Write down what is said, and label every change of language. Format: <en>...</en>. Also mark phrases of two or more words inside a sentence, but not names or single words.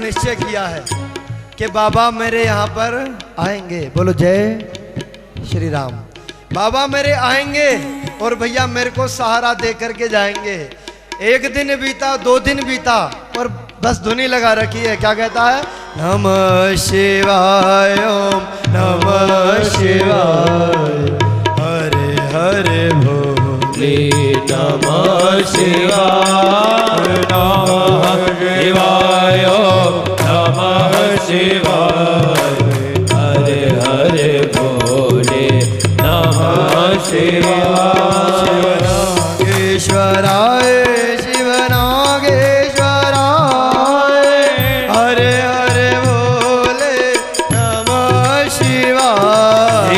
<hi>निश्चय किया है कि बाबा मेरे यहाँ पर आएंगे। बोलो जय श्री राम। बाबा मेरे आएंगे और भैया मेरे को सहारा दे करके जाएंगे। एक दिन बीता, 2 दिन बीता और बस धुनी लगा रखी है। क्या कहता है? नमः शिवाय ओम नमः शिवाय, हरे हरे भोले नमः शिवाय नमः शिवाय नमः शिवाय, हरे हरे भोले नमः शिवाय। शिवनागेश्वराय शिवनागेश्वराय, हरे हरे भोले नमः शिवाय।</hi>